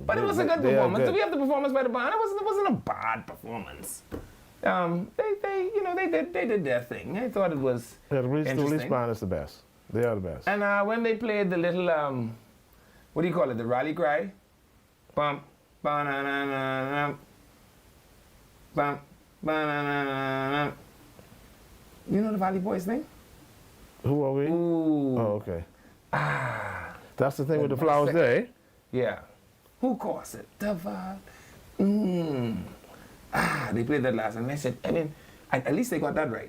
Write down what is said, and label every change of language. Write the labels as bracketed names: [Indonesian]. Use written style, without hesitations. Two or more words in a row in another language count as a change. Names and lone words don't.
[English] But it was a good performance. Do we have the performance by the band? It wasn't a bad performance. They did their thing. I thought it was the release interesting. band is the best. They are the best. And when they played the little what do you call it? The rally cry. Bum, ba-na-na-na-na, bum, ba-na-na-na-na. You know the Valley Boys thing? Who are we? Ooh. Oh, okay. That's the thing with the Flowers Day. Yeah. Who calls it? The Valley. They played that last, and I said, at least they got that right.